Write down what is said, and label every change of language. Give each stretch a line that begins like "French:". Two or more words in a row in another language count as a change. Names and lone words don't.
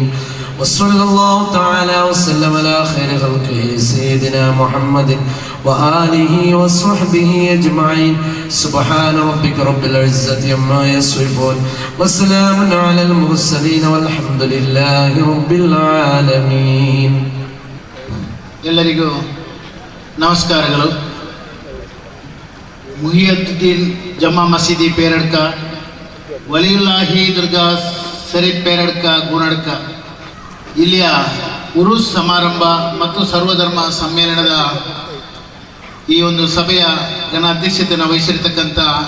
Arabic: وصلى الله تعالى وسلم على خير خلقه سيدنا محمد وآله وصحبه أجمعين. سبحان ربك رب العزة عما يصفون وسلام على المرسلين والحمد لله رب العالمين.
Kannada: ಎಲ್ಲರಿಗೂ ನಮಸ್ಕಾರಗಳು. ಮುಹಿಯುದ್ದೀನ್ ಜಮಾ ಮಸೀದಿ ಪೇರಡ್ಕ, ವಲಿಯುಲ್ಲಾಹಿ ದುರ್ಗಾ ಶರೀಫ್ ಪೇರಡ್ಕ ಗುಣಡ್ಕ ಇಲ್ಲಿಯ ಉರುಸ್ ಸಮಾರಂಭ ಮತ್ತು ಸರ್ವಧರ್ಮ ಸಮ್ಮೇಳನದ ಈ ಒಂದು ಸಭೆಯ ಘನ ಅಧ್ಯಕ್ಷತೆಯನ್ನು ವಹಿಸಿರ್ತಕ್ಕಂಥ